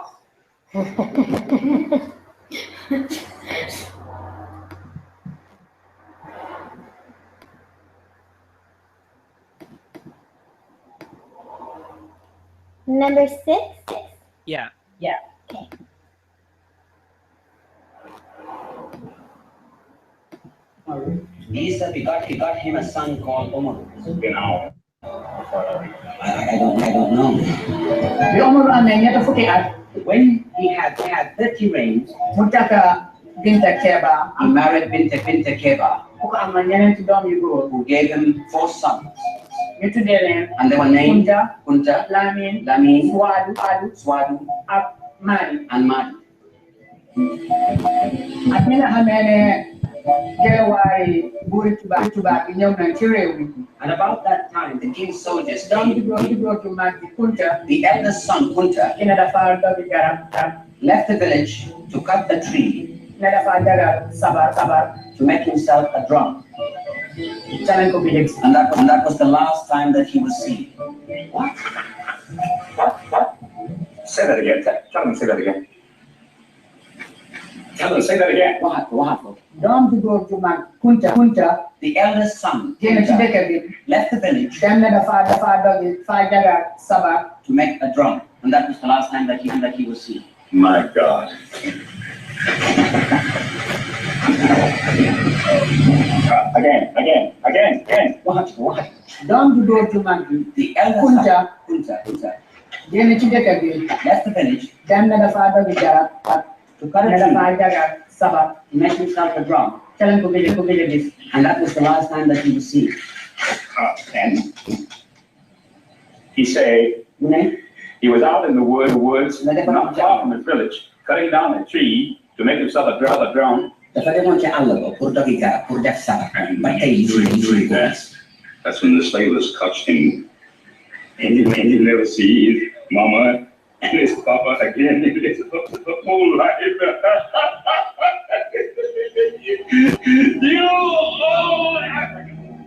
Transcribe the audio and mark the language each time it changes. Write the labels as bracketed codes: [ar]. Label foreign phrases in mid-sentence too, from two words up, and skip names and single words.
[en] Number 6? Yeah. Yeah. Okay. He said he got him a son called Omar. Genau. I don't know. [wo] Bi Omar amee ñetti fukki at [en] When he had 30 reigns, [wo] mu takka Binta Keba [en] he married Binta Keba, [wo] ku ko amal ñeneenti doom yu góor [en] who gave him 4 sons. [wo] ñu tuddee leen [en] And they were named Kunta, Kunta, Lamin, Lamin, [wo] Swadu, ak Mali. [en] and Madi. [wo] Ak mi nga xamee ne Geewaay buuri tubaab yi ñëw nañ ci réew mi. [en] And about that time, the king's soldiers [wo] doom ju [en] came. [wo] góor ju mag bi Kunta [en] The eldest son, Kunta, [wo] ki ne dafa dogi garab [en] left the village to cut the tree [wo] ne dafa jagal sabar [en] to make himself a drum. [wo] ca lañ ko bi [en] And that was the last time that he was seen. What? Say that again. Tell him to say that again. Tell him to say that again. What happened? [wo] doom ju góor ju mag Kunta [en] The eldest son, [wo] génn ci [en] Kunta, [wo] dëkk bi [en] left the village [wo] dem ne dafa dogi dafa jagal sabar [en] to make a drum. And that was the last time that he was seen. My God. Again. What? [wo] doom ju góor ju mag bi [en] The eldest son, Kunta Kunta, [wo] génn ci dëkk bi [en] left the village [wo] dem ne dafa dogi garab [en] to cut ne a tree [wo] dafa jagal sabar [en] to make himself a drum. [wo] ca lañ ko bi gis. [en] And that was the last time that he was seen. And he said You know? he was out in the woods, not far from the village, cutting down a tree to make himself a drum. [wo] Dafa demoon ci àll ba pour dogi garab pour def sabar. [en] And [wo] Ba tey [en] doing that, that's when the slavers touched him. And he never see his mama and his papa again in his whole life. You old African!